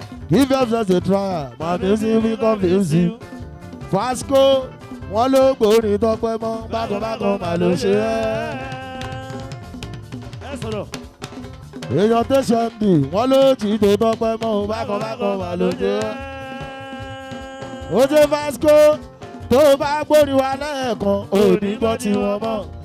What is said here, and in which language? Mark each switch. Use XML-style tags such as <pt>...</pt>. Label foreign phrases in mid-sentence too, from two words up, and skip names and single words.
<en>Give yourself a try, my music will confuse you.</en> <yo>Vasco, wọ́n ló gbórin Tọ́pẹ́ mọ́, bákan bákan mà ló ṣe ẹ́. Ẹ sọ̀rọ̀. Èèyàn tó ṣe ń bì, wọ́n ló jí tó Tọ́pẹ́ mọ́, bákan bákan mà ló ṣe ẹ́. Ó ṣe Vasco. Tó o bá gbórin wa lẹ́ẹ̀kan, ò ní gbọ́ tiwọn mọ́.</yo>